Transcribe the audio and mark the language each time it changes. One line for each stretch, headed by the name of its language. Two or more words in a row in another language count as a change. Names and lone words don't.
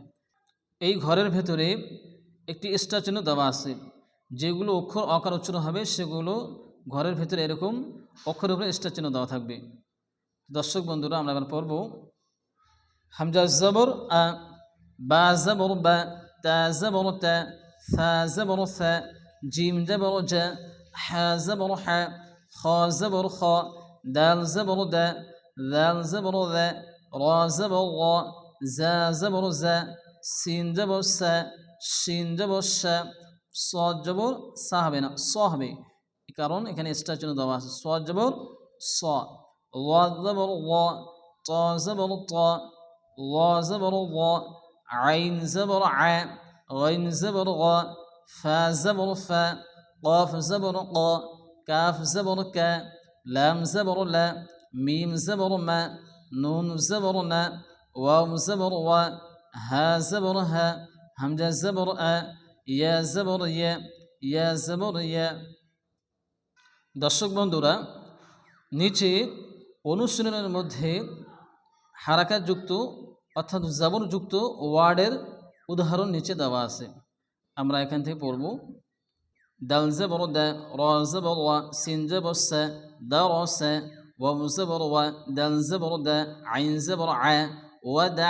Bangla: এই ঘরের ভেতরে একটি স্টার চিহ্ন দেওয়া আছে। যেগুলো অক্ষর অকার উচ্চারণ হবে সেগুলো ঘরের ভেতরে এরকম অক্ষরের উপরে স্টার চিহ্ন দেওয়া থাকবে। দর্শক বন্ধুরা, আমরা এবার পড়ব
Arabic: همزة زبر أ، با زبر با، تا زبر تا, ثا زبر ثا، جيم زبر جا، حا زبر حا، خا زبر خا، دال زبر دا، ذال زبر ذا، را زبر را، زا زبر زا، سين زبر سا، شين زبر شا، صاد زبر
Bangla: সা হবে না, স হবে, কারণ এখানে স্টার চিহ্ন দেওয়া আছে।
Arabic: صاد زبر ص، রা زبر را، طا زبر طا، রা زبر را، عين زبر ع، غين زبر غا، فا زبر فا، قاف زبر قا، كاف زبر كا، لام زبر لا، ميم زبر ما، نون زبر نا، واو زبر وا، ها زبر ها، همزة زبر آ، يا زبر يا، يا زبر يا।
Bangla: দর্শক বন্ধুরা, নিচে অনুশীলনের মধ্যে হারাকাত যুক্ত অর্থাৎ জবর যুক্ত ওয়ার্ডের উদাহরণ নিচে দেওয়া আছে। আমরা এখান থেকে পড়ব।
Arabic: دال زبر دا، را زبر وا، سين زبر سا، درس، واو زبر وا، دال زبر دا، عين زبر عا، وعد,